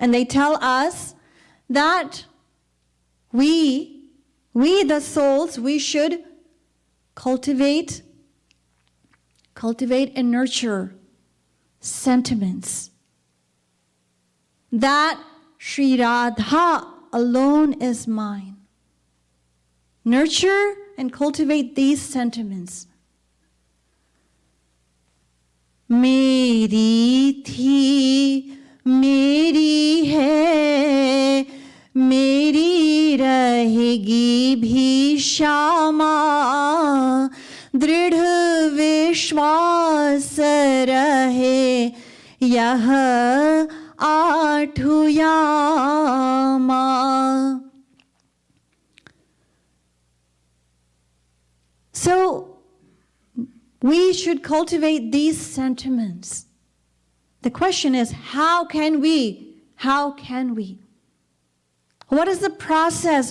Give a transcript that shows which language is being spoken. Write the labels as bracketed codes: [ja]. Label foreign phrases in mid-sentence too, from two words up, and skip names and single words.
[en] And they tell us that we the souls, we should cultivate and nurture sentiments that Sri Radha alone is mine. Nurture and cultivate these sentiments. [hi] मेरी थी, मेरी है, मेरी रहेगी भी शमा, दृढ़ विश्वास रहे, यह आठु यामा. [en] So we should cultivate these sentiments. The question is, how can we? How can we? What is the process?